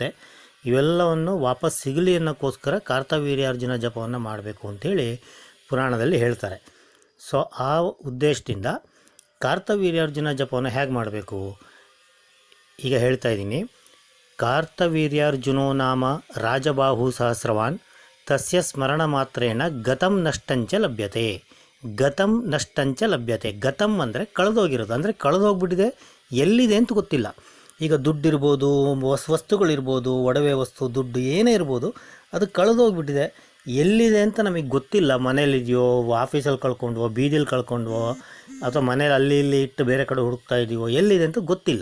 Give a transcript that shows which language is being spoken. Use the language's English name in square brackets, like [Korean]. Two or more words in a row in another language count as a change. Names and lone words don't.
[Kannada] ಇವೆಲ್ಲವನ್ನು ವಾಪಸ್ ಸಿಗಲಿ ಅನ್ನೋಕ್ಕೋಸ್ಕರ ಕಾರ್ತವೀರ್ಯಾರ್ಜುನ ಜಪವನ್ನು ಮಾಡಬೇಕು ಅಂಥೇಳಿ ಪುರಾಣದಲ್ಲಿ ಹೇಳ್ತಾರೆ. ಸೊ ಆ ಉದ್ದೇಶದಿಂದ ಕಾರ್ತವೀರ್ಯಾರ್ಜುನ ಜಪವನ್ನು ಹೇಗೆ ಮಾಡಬೇಕು ಈಗ ಹೇಳ್ತಾ ಇದ್ದೀನಿ. [Sanskrit] ಕಾರ್ತವೀರ್ಯಾರ್ಜುನೋ ನಾಮ ರಾಜಬಾಹು ಸಹಸ್ರವಾನ್ ತಸ್ಯ ಸ್ಮರಣ ಮಾತ್ರೇಣ ಗತಂ ನಷ್ಟಂಚ ಲಭ್ಯತೆ. ಗತಂ ನಷ್ಟಂಚ ಲಭ್ಯತೆ. [Kannada] ಗತಂ ಅಂದರೆ ಕಳೆದೋಗಿರೋದು, ಅಂದರೆ ಕಳೆದೋಗ್ಬಿಟ್ಟಿದೆ, ಎಲ್ಲಿದೆ ಅಂತ ಗೊತ್ತಿಲ್ಲ. ಈಗ ದುಡ್ಡಿರ್ಬೋದು, ವಸ್ತುಗಳಿರ್ಬೋದು, ಒಡವೆ ವಸ್ತು, ದುಡ್ಡು ಏನೇ ಇರ್ಬೋದು, ಅದು ಕಳೆದೋಗ್ಬಿಟ್ಟಿದೆ. ಎಲ್ಲಿದೆ ಅಂತ ನಮಗೆ ಗೊತ್ತಿಲ್ಲ. ಮನೇಲಿದೆಯೋ, ಆಫೀಸಲ್ಲಿ ಕಳ್ಕೊಂಡ್ವೋ, ಬೀದಿಲಿ ಕಳ್ಕೊಂಡ್ವೋ, ಅಥವಾ ಮನೇಲಿ ಅಲ್ಲಿ ಇಲ್ಲಿ ಇಟ್ಟು ಬೇರೆ ಕಡೆ ಹುಡುಕ್ತಾ ಇದೀವೋ, ಎಲ್ಲಿದೆ ಅಂತ ಗೊತ್ತಿಲ್ಲ.